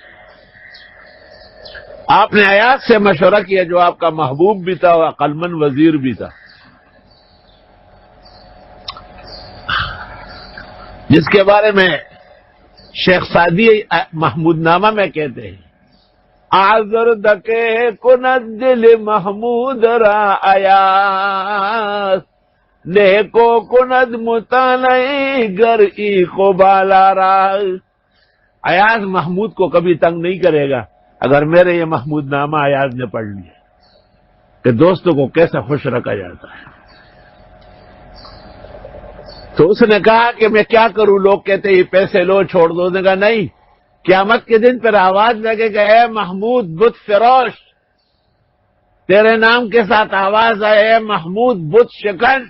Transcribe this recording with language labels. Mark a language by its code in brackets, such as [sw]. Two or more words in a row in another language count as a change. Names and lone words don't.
[ur] آپ نے ایاز سے مشورہ کیا جو آپ کا محبوب بھی تھا اور عقل مند وزیر بھی تھا، جس کے بارے میں شیخ سعدی محمود نامہ میں کہتے ہیں، [fa] آزر دکے کند دل محمود را ایاز، نیکو کند مطالعی گر ای کو بالا را۔ [ur] ایاز محمود کو کبھی تنگ نہیں کرے گا اگر میرے یہ محمود نامہ ایاز نے پڑھ لیا کہ دوستوں کو کیسے خوش رکھا جاتا ہے۔ تو اس نے کہا کہ میں کیا کروں، لوگ کہتے ہیں یہ پیسے لو چھوڑ دو، نے کہا نہیں، قیامت کے دن پر آواز لگے گا اے محمود بت فروش، تیرے نام کے ساتھ آواز آئے اے محمود بت شکن۔